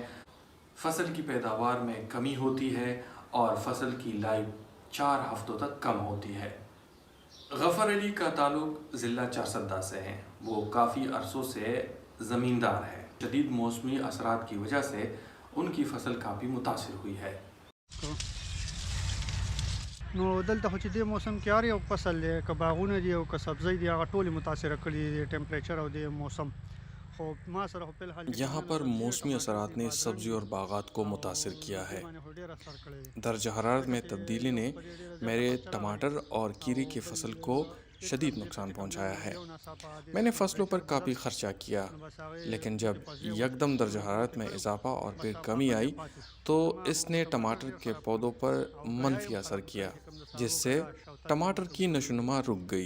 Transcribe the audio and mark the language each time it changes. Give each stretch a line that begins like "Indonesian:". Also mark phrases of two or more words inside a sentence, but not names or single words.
Urdu: فصل کی پیداوار میں کمی ہوتی ہے اور فصل کی لائف 4 ہفتوں تک کم ہوتی ہے. غفار علی کا تعلق ضلع چارسدہ سے ہے. وہ کافی عرصوں سے زمیندار ہے۔ شدید موسمی اثرات کی وجہ سے ان کی فصل کافی متاثر ہوئی ہے.
Pashto: نو دلته خو چې د موسم کې هر یو فصل دی، که باغونه دي او که سبزی دي، هغه ټولې متاثره کړي دي ټمپریچر او د موسم. خو ما سره خو فی الحال
Urdu: یہاں پر موسمی اثرات نے سبزی اور باغات کو متاثر کیا ہے۔ درجہ حرارت میں تبدیلی نے میرے ٹماٹر اور کیری کی فصل کو شدید نقصان پہنچایا ہے۔ میں نے فصلوں پر کافی خرچہ کیا، لیکن جب یکدم درجہ حرارت میں اضافہ اور پھر کمی آئی تو اس نے ٹماٹر کے پودوں پر منفی اثر کیا، جس سے ٹماٹر کی نشوونما رک گئی۔